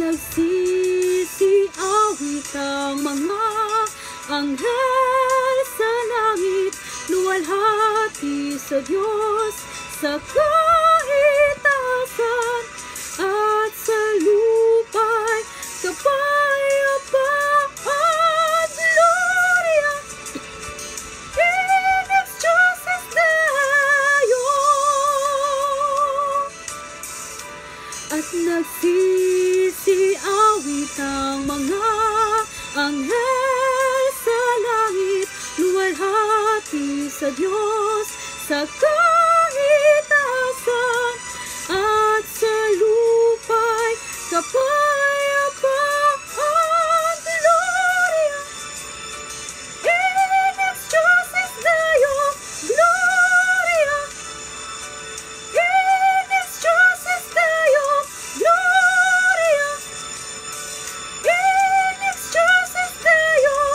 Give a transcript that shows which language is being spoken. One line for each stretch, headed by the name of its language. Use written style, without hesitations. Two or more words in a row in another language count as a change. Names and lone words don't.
Filipino: nagsisiawit ang mga anghel sa langit, luwalhati sa Diyos sa kaitaasan, at sa lupa'y kapayapaan.
Latin: Gloria in excelsis Deo.
Filipino: At nagsisiawit ang mga anghel sa langit, luwalhati sa Diyos sa kaitaasan, at sa lupa'y kapayapaan.
Latin: Gloria in excelsis Deo. Gloria in excelsis Deo. Gloria in excelsis Deo.